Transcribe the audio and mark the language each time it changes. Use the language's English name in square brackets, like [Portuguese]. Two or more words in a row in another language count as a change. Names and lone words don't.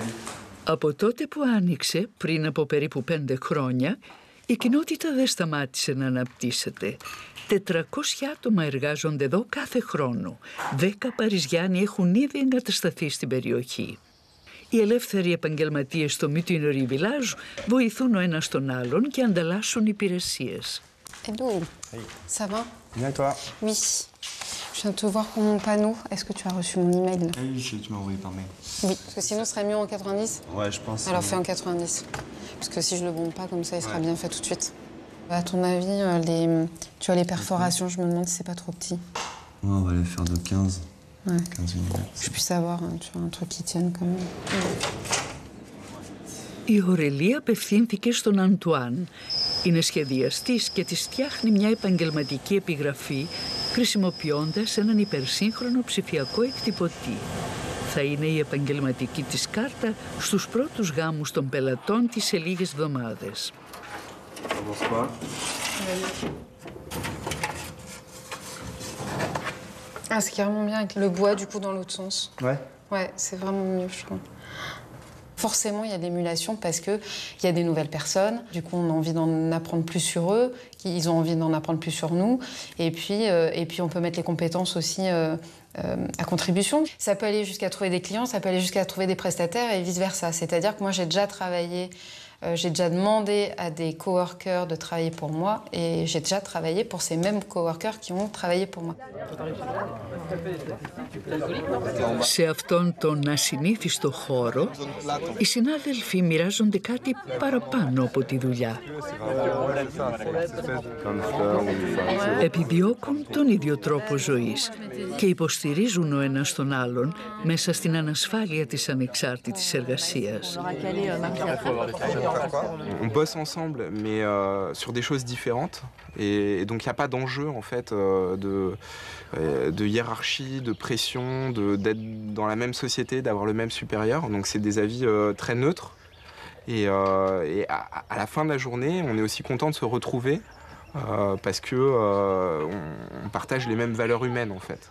[Greek] Από τότε που άνοιξε, πριν από περίπου 5 χρόνια, η κοινότητα δεν σταμάτησε να αναπτύσσεται. 400 άτομα εργάζονται εδώ κάθε χρόνο. 10 Παριζιάνοι έχουν ήδη εγκατασταθεί στην περιοχή. Οι ελεύθεροι επαγγελματίες στο Mutinerie Village βοηθούν ο ένας τον άλλον και ανταλλάσσουν υπηρεσίες. [French] Hello. Hey. Ça va? Bien et toi? Oui. Je viens de te voir pour mon panneau. Est-ce que tu as reçu mon email? Oui, tu m'as envoyé par mail. Oui, parce que sinon ce serait mieux en 90. Ouais, je pense. Alors fais en 90. Parce que si je le bombe pas comme ça, il sera bien fait tout de suite. À ton avis, tu vois les perforations, je me demande si c'est pas trop petit. Ouais, on va les faire de 15. Ouais. 15 mm. Je puisse avoir tu vois, un truc qui tienne quand même. [Greek] Η Ωρελία απευθύνθηκε στον Αντουάν. Είναι σχεδιαστής και της φτιάχνει μια επαγγελματική επιγραφή χρησιμοποιώντας έναν υπερσύγχρονο ψηφιακό εκτυπωτή. Θα είναι η επαγγελματική της κάρτα στους πρώτους γάμους των πελατών της σε λίγες εβδομάδες. [French] Ah, c'est carrément bien avec le bois, du coup, dans l'autre sens. Ouais. Ouais, c'est vraiment mieux, je trouve. Forcément, il y a de l'émulation parce qu'il y a des nouvelles personnes. Du coup, on a envie d'en apprendre plus sur eux. Ils ont envie d'en apprendre plus sur nous. Et puis on peut mettre les compétences aussi à contribution. Ça peut aller jusqu'à trouver des clients, ça peut aller jusqu'à trouver des prestataires et vice-versa. C'est-à-dire que moi, j'ai déjà travaillé J'ai déjà demandé à des coworkers de travailler pour moi et j'ai déjà travaillé pour ces mêmes coworkers qui ont travaillé pour moi. [Greek] Σε αυτόν τον ασυνήθιστο χώρο, οι συνάδελφοι μοιράζονται κάτι παραπάνω από τη δουλειά. Επιδιώκουν τον ίδιο τρόπο ζωής και υποστηρίζουν ο ένας τον άλλον μέσα στην ανασφάλεια της ανεξάρτητης εργασίας. [French] On bosse ensemble, mais sur des choses différentes. Et donc, il n'y a pas d'enjeu, en fait, de hiérarchie, de pression, d'être dans la même société, d'avoir le même supérieur. Donc, c'est des avis très neutres. Et à la fin de la journée, on est aussi content de se retrouver parce que on partage les mêmes valeurs humaines, en fait.